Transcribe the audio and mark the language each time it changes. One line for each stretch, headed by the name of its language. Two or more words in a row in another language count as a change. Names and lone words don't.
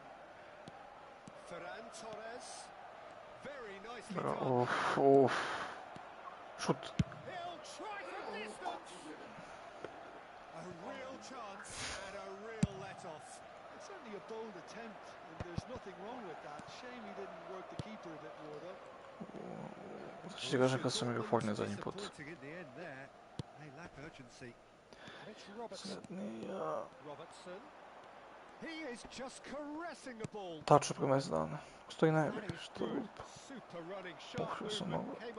English: Ferran Torres. Very nicely done. Oof. Shoot. He'll try from distance. A real chance and a real let-off. It's certainly a bold attempt, and there's nothing wrong with that. Shame he didn't work the keeper a bit more, though.
Serbian: Znači ti kažem kad sam igrao Fortnite zadnji put. Tačno pre mjesec dana. Stoji najbolje, što je lupa. Uf, sam mogu.